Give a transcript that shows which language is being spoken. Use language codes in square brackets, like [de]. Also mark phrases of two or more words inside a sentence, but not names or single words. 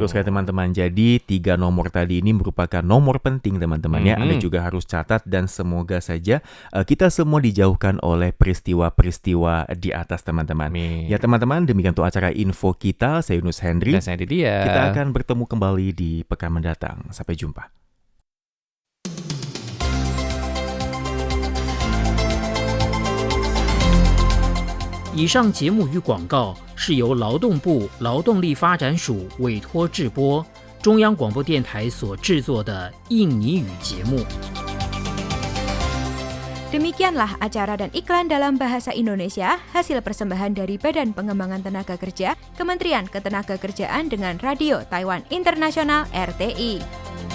[id] Terus kayak teman-teman, jadi 3 nomor tadi ini merupakan nomor penting teman-teman ya. Anda juga harus catat dan semoga saja kita semua dijauhkan oleh peristiwa-peristiwa di atas teman-teman. Amin. Ya teman-teman, demikian untuk acara info kita. Saya Yunus Henry. Dan saya Didia. Kita akan bertemu kembali di pekan mendatang. Sampai jumpa. [zh] 以上节目与广告是由劳动部劳动力发展署委托制播，中央广播电台所制作的印尼语节目。 [id] Demikianlah acara dan iklan dalam bahasa Indonesia, hasil persembahan dari Badan Pengembangan Tenaga Kerja, Kementerian Ketenagakerjaan dengan Radio Taiwan Internasional RTI.